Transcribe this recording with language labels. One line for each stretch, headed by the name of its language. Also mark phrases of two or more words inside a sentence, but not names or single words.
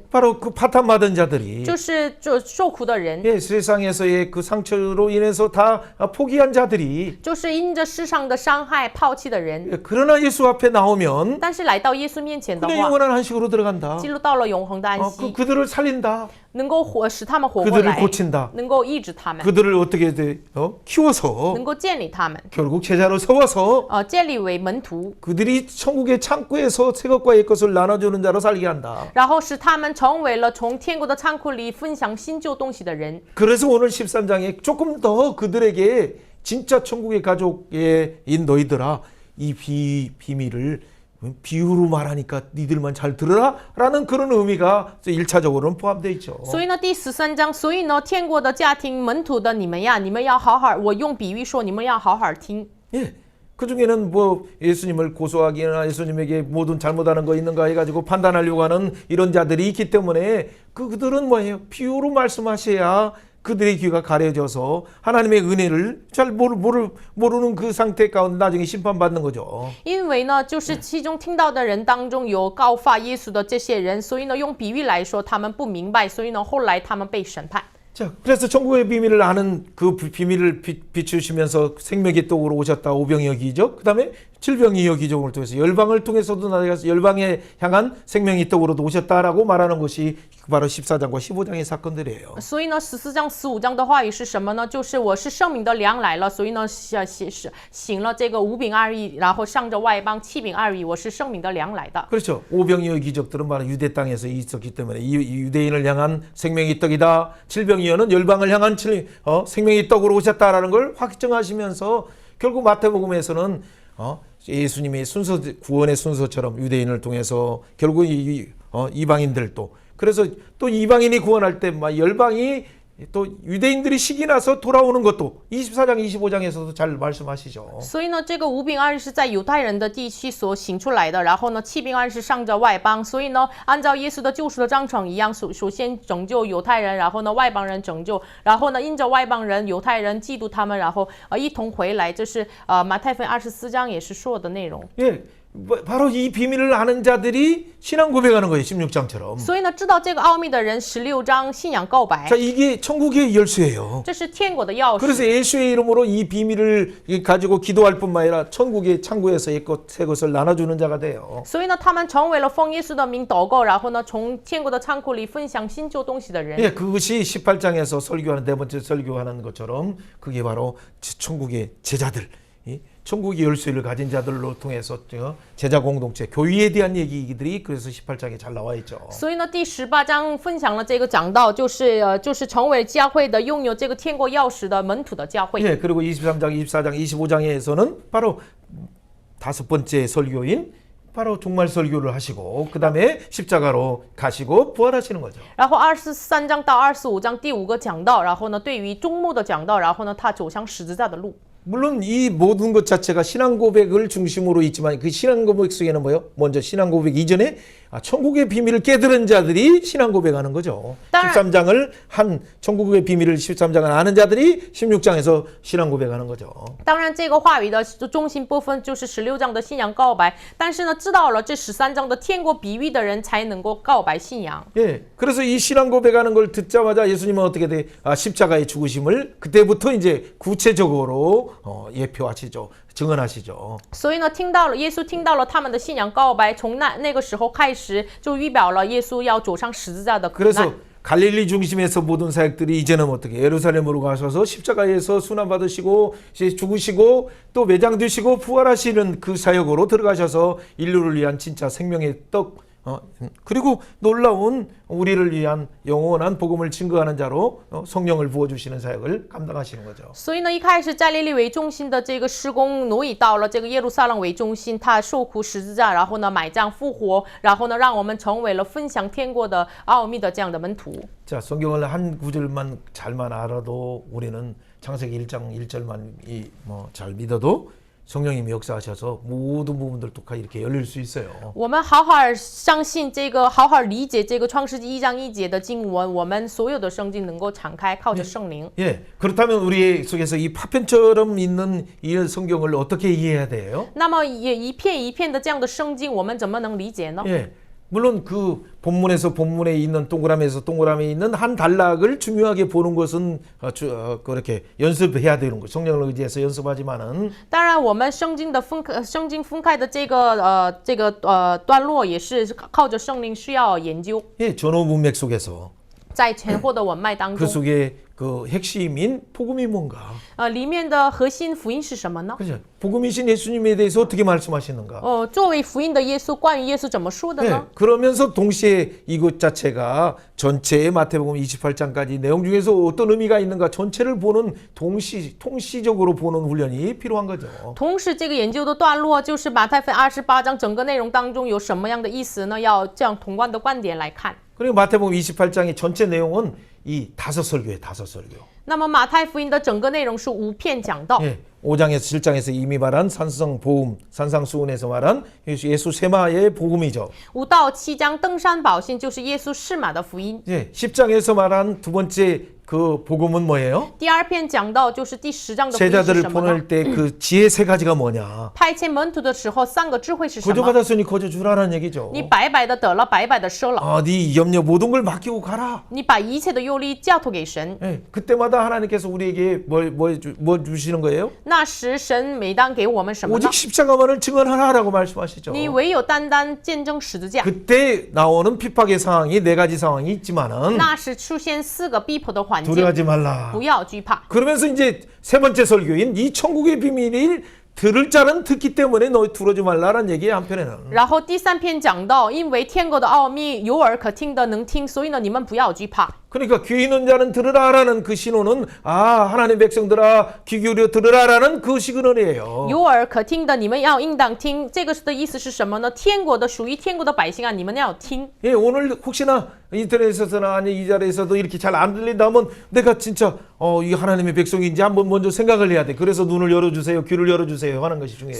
Korean: 바로 그 파탄 받은 자들이
Chinese: 就是受苦的人，
Korean: 예, 세상에서의 그 상처로 인해서 다 포기한 자들이
Chinese: 就是因着世上的伤害抛弃的人。
Korean: 예, 그러나 예수 앞에 나오면
Chinese: 但是来到耶稣面前的
Korean: 그냥
Chinese: 话，
Korean: 영원한 안식으로 들어간다.
Chinese: 进入到了永恒的安息，
Korean: 그들을 살린다.
Chinese: 能够使他们活过
Korean: 그들을
Chinese: 来，
Korean: 고친다.
Chinese: 能够医治他们，
Korean: 그들을 어떻게 키워서
Chinese: 能够建立他们，
Korean: 결국 제자로 세워서
Chinese: 建立为门徒，
Korean: 그들이 천국의 창고에서 새 것과 옛 것을 나눠주는 자로 살게 한다.
Chinese: 然后使他们成为了从天国的仓库里分享新旧东西的人。
Korean: 그래서 오늘 13장에 조금 더 그들에게 진짜 천국의 가족인 너희들아 이 비밀을 비유로 말하니까 니들만 잘 들으라 라는 그런 의미가 1차적으로는 포함되어 있죠.
Chinese: 所以呢，第13章，所以呢，天国的家庭门徒的你们呀，你们要好好，我用比喻说，你们要好好听。
Korean: 예. 그 중에는 뭐 예수님을 고소하기나 예수님에게 모든 잘못하는 거 있는가 해가지고 판단하려고 하는 이런 자들이 있기 때문에 그들은 뭐예요? 비유로 말씀하셔야 그들의 귀가 가려져서 하나님의 은혜를 잘 모르는 그 상태 가운데 나중에 심판받는 거죠.
Chinese: 因为呢，就是其中听到的人当中有告发耶稣的这些人，所以呢，用比喻来说，他们不明白，所以呢，后来他们被审判。
Korean: 자, 그래서 천국의 비밀을 아는 그 비밀을 비추시면서 생명의 떡으로 오셨다 오병이어 기적, 그 다음에 질병이어 기적을 통해서 열방을 통해서도 나아가서 열방에 향한 생명의 떡으로도 오셨다라고 말하는 것이 바로 14장과 15장의 사건들이에요.
Chinese: 所以呢，14章、15章的话语是什么呢？就是我是圣明的粮来了，所以呢，行了这个5饼2鱼，然后上着外邦7饼2鱼，我是圣明的粮来的。
Korean: 그렇죠. 오병이어 기적들은 바로 유대 땅에서 있었기 때문에 이 유대인을 향한 생명의 떡이다. 질병이어는 열방을 향한 생명의 떡으로 오셨다라는 걸 확정하시면서 결국 마태복음에서는 예수님의 순서 구원의 순서처럼 유대인을 통해서 결국 이방인들도 그래서 또 이방인이 구원할 때 막 열방이 또 유대인들이 식이 나서 돌아오는 것도 24장 25장에서도 잘 말씀하시죠.
Chinese: 所以呢，这个5饼2鱼是在犹太人的地区所行出来的，然后呢，7饼2鱼是上着外邦，所以呢，按照耶稣的救赎的章程一样，首先拯救犹太人，然后呢，外邦人拯救，然后呢，因着外邦人、犹太人嫉妒他们，然后一同回来，这是马太福音24章也是说的内容。
Korean: 예. 바로 이 비밀을 아는 자들이 신앙 고백하는 거예요. 16장처럼.
Chinese: 所以呢，知道这个奥秘的人，16章信仰告白
Korean: 자, ， 이게 천국의 열쇠예요.
Chinese: 这是天国的钥匙。
Korean: 그래서 예수의 이름으로 이 비밀을 가지고 기도할 뿐만 아니라 천국의 창고에서 새 것을 나눠주는 자가 돼요.
Chinese: 所以呢，他们成为了奉耶稣的名祷告，然后呢，从天国的仓库里分享新旧东西的人。
Korean: 예, 그것이 18장에서 설교하는 네 번째 설교하는 것처럼 그게 바로 천국의 제자들, 천국의 열쇠를 가진 자들로 통해서 제자 공동체, 교회에 대한 얘기들이 그래서 18장에 잘 나와 있죠.
Chinese: 所以呢，第18章分享了这个讲道，就是成为教会的拥有这个天国钥匙的门徒的教会。
Korean: 예, 그리고 23장, 24장, 25장에서는 바로 다섯 번째 설교인 바로 종말 설교를 하시고 그 다음에 십자가로 가시고 부활하시는 거죠.
Chinese: 然后23章到25章第5个讲道，然后呢，对于终末的讲道，然后呢，他走向十字架的路。
Korean: 물론 이 모든 것 자체가 신앙 고백을 중심으로 있지만 그 신앙 고백 속에는 뭐요? 먼저 신앙 고백 이전에 천국의 비밀을 깨달은 자들이 신앙 고백하는 거죠. 따라- 13장을 한 천국의 비밀을 13장을 아는 자들이 16장에서 신앙 고백하는 거죠.
Chinese: 当然，这个话语的中心部分就是16章的信仰告白，但是呢，知道了这13章的天国比喻的人才能够告白信仰。
Korean: 예, 그래서 이 신앙 고백하는 걸 듣자마자 예수님은 어떻게 돼? 십자가의 죽으심을 그때부터 이제 구체적으로 예표하시죠, 증언하시죠.
Chinese: 所以呢，耶稣听到了他们的信仰告白，从那个时候开始，就预表了耶稣要走上十字架的苦
Korean: 그래서
Chinese: 难。
Korean: 갈릴리 중심에서 모든 사역들이 이제는 어떻게 예루살렘으로 가셔서 십자가에서 순환 받으시고 이제 죽으시고 또 매장되시고 부활하시는 그 사역으로 들어가셔서 인류를 위한 진짜 생명의 떡 그리고 놀라운 우리를 위한 영원한 복음을 증거하는 자로 성령을 부어주시는 사역을 감당하시는 거죠.
Chinese: 所以呢，一开始加利利为中心的这个施工挪移到了这个耶路撒冷为中心，他受苦十字架，然后呢埋葬复活，然后呢让我们成为了分享天国的奥秘的这样的门徒。
Korean: 자, 성경을 한 구절만 잘만 알아도 우리는 창세기 1장 1절만 잘 믿어도 성령님이 역사하셔서 모든 부분들 또 이렇게 열릴 수 있어요.
Chinese: 我们好好相信这个，好好理解这个创世纪1章1节的经文，我们所有的圣经能够敞开，靠着圣灵。
Korean: 예, 그렇다면 우리 속에서 이 파편처럼 있는 이 성경을 어떻게 이해해야 돼요?
Chinese: 那么也一片一片的这样的圣经，我们怎么能理解呢？
Korean: 예, 물론 그 본문에서 본문에 있는 동그라미에서 동그라미에 있는 한 단락을 중요하게 보는 것은 그렇게 연습해야 되는 거죠. 성령을 의지해서 연습하지만은
Chinese: 当然，我们圣经分开的这个段落也是靠着圣灵需要研究，
Korean: 예, 전후 문맥 속에서
Chinese: 在前后的文脉当
Korean: 그
Chinese: 中，
Korean: 속에 그 핵심인 복음이 뭔가?
Chinese: 里面的核心福音是什么呢？
Korean: 그죠? 복음이신 예수님에 대해서 어떻게 말씀하시는가?
Chinese: 作为福音的耶稣，关于耶稣怎么说的
Korean: 네,
Chinese: 呢？
Korean: 그러면서 동시에 이것 자체가 전체의 마태복음 28장까지 내용 중에서 어떤 의미가 있는가 전체를 보는 통시적으로 보는 훈련이 필요한 거죠.
Chinese: 同时，这个研究的段落就是马太福音28章整个内容当中有什么样的意思呢？要这样宏观的观点来看。
Korean: 그리고 마태복음 28장의 전체 내용은 이 다섯 설교에 다섯 설교.
Chinese: 那么马太福音的整个内容是5篇讲道。
Korean: 예, 5장에서 7장에서 이미 말한 산성 보험, 산상수훈에서 말한 예수 세마의 복음이죠.
Chinese: 5 到7章登山宝训就是耶稣释马的福音。
Korean: 예, 10장에서 말한 두 번째 그 복음은 뭐예요?
Chinese: 第2篇讲到就是第10章的福音是
Korean: 제자들을
Chinese: 什么呢？
Korean: 보낼 때 그 지혜 세 가지가 뭐냐?
Chinese: 派遣门徒的时候3个智慧是什么？
Korean: 거저받았으니 거저 주라는 얘기죠.
Chinese: 你白白的得了，白白的收了。
Korean: 네 염려 모든 걸 맡기고 가라.
Chinese: 你把一切的忧虑交托给神。
Korean: 예, 그때마다 하나님께서 우리에게 뭐 주시는 거예요?
Chinese: 那时神每当给我们什么呢
Korean: 오직 ？ 십자가만을 증언하라라고 말씀하시죠.
Chinese: 你唯有单单见证十字架。
Korean: 그때 나오는 핍박의 상황이 네 가지 상황이 있지만은
Chinese: 那时出现4个逼迫的环境，
Korean: 두려워하지 말라.
Chinese: 不要惧怕。
Korean: 그러면서 이제 세 번째 설교인 이 천국의 비밀을 들을 자는 듣기 때문에 너 두려워하지 말라라는 얘기에 한편에는
Chinese: 然后第3篇讲到，因为天国的奥秘有耳可听的能听，所以呢，你们不要惧怕。
Korean: 그러니까 귀 있는 자는 들으라라는 그 신호는 하나님 백성들아 귀 기울여 들으라라는 그 시그널이에요.
Chinese: 有耳可听的，你们要应当听。这个的意思是什么呢？天国的属于天国的百姓啊，你们要听。
Korean: 예, 오늘 혹시나 인터넷에서나 아니 이 자리에서도 이렇게 잘 안 들린다면 내가 진짜 이 하나님의 백성인지 한번 먼저 생각을 해야 돼. 그래서 눈을 열어주세요, 귀를 열어주세요 하는 것이 중요해요.